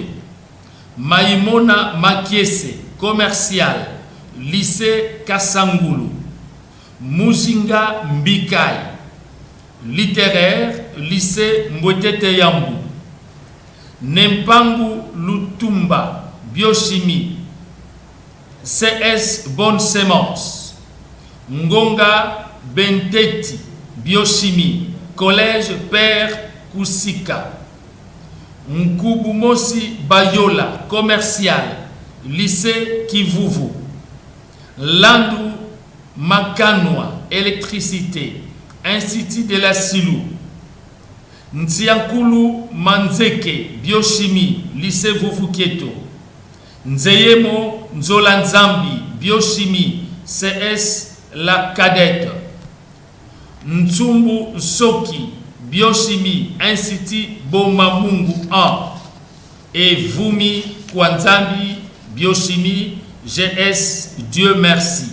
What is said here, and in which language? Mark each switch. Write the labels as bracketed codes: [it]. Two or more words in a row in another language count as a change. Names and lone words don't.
[fr] Maimona Makiese, Commercial, Lycée Kasangulu. Muzinga Mbikai, Littéraire, Lycée Mbwetete Yambu. Nempangu Lutumba, Biochimie, CS Bonne Semence. Ngonga Benteti, Biochimie, Collège Père Kusika. Nkubumosi Bayola, Commercial, Lycée Kivuvu. Landu Makanwa, Électricité, Institut de la Silou. Nziankulu Manzeke, Biochimie, Lycée Vuvukieto. Nzeyemo Nzolanzambi, Biochimie, CS La Cadette. Ntsumbu Soki, Biochimie, Institut Bomamungu 1. Et Vumi Kwanzambi, Biochimie, GS Dieu merci.